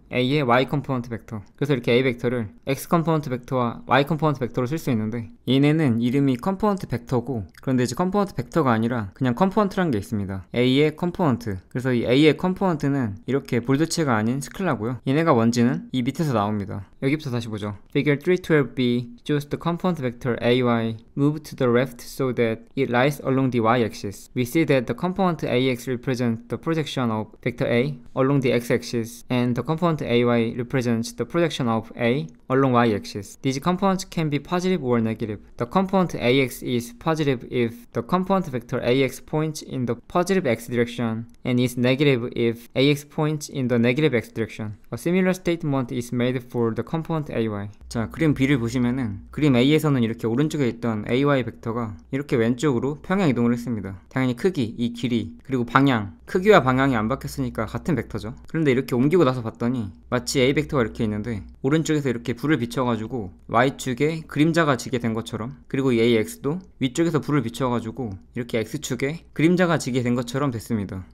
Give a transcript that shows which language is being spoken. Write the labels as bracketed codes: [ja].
[ko] A의 Y 컴포넌트 벡터. 그래서 이렇게 A 벡터를 X 컴포넌트 벡터와 Y 컴포넌트 벡터로 쓸 수 있는데, 얘네는 이름이 컴포넌트 벡터고, 그런데 이제 컴포넌트 벡터가 아니라 그냥 컴포넌트라는 게 있습니다. A의 컴포넌트. 그래서 이 A의 컴포넌트는 이렇게 볼드체가 아닌 스칼라고요. 얘네가 뭔지는 이 밑에서 나옵니다. 여기부터 다시 보죠. [en] Figure 312b shows the component vector AY moved to the left so that it lies along the y-axis. We see that the component AX represents the projection of vector A along the x-axis, and the component AY represents the projection of A along y-axis. These components can be positive or negative. The component AX is positive if the component vector AX points in the positive x direction and is negative if AX points in the negative x direction. A similar statement is made for the component AY. [ko] 자, 그림 B를 보시면은 그림 A에서는 이렇게 오른쪽에 있던 AY 벡터가 이렇게 왼쪽으로 평행 이동을 했습니다. 당연히 크기, 이 길이, 그리고 방향, 크기와 방향이 안 바뀌었으니까 같은 벡터죠. 그런데 이렇게 옮기고 나서 봤더니 마치 A 벡터가 이렇게 있는데 오른쪽에서 이렇게 불을 비춰가지고 Y축에 그림자가 지게 된 것처럼, 그리고 이 AX도 위쪽에서 불을 비춰가지고 이렇게 X축에 그림자가 지게 된 것처럼 됐습니다.